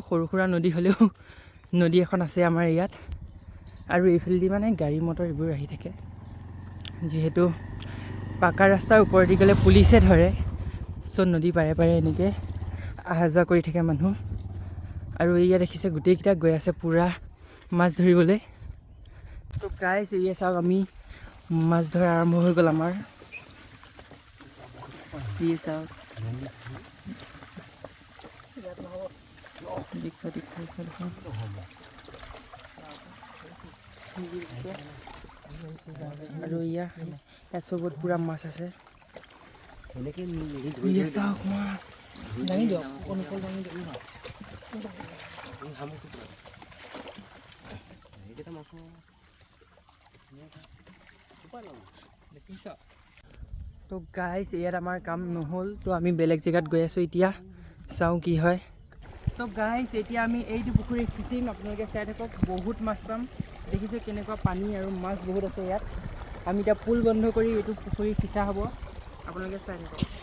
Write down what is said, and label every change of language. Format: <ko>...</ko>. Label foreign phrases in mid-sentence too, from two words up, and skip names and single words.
<as>সৰু খুৰা নদী হলেও নদী এখন আছে আমাৰ ইয়াত আৰু এইফালেদি মানে গাড়ী মটৰ এইবোৰ আহি থাকে যেহেতু পাকা ৰাস্তাৰ ওপৰেদি গলে পুলিচে ধৰে সো নদী পাৰে পাৰে এনেকৈ আহা যোৱা কৰি থাকে মানুহ আৰু এয়া দেখিছে গোটেইকেইটা গৈ আছে পুৰা মাছ ধৰিবলৈ তো গাইস এয়া চাওক আমি মাছ ধৰা আৰম্ভ হৈ গ'ল আমাৰ</as> <hi>ये सब</hi> <as>আৰু ইয়াত চবত পুৰা মাছ আছে</as> <hi>ये सब</hi> <as>মাছ দাঙি দিয়ক অনুকল দাঙি দিয়ক এইটা মাছ তো গাইস ইয়াত আমাৰ কাম নহল তো আমি বেলেগ জায়গাত গৈ আছো এতিয়া চাও কি হয় তো গাইস এতিয়া আমি এইটো পুখুৰী খিচিম আপোনালোকে চাই থাকক বহুত মাছ পাম দেখিছে কেনেকুৱা পানী আৰু মাছ বহুত আছে ইয়াত আমি এতিয়া পুল বন্ধ কৰি এইটো পুখুৰী খিচা হ'ব আপোনালোকে চাই থাকক</as>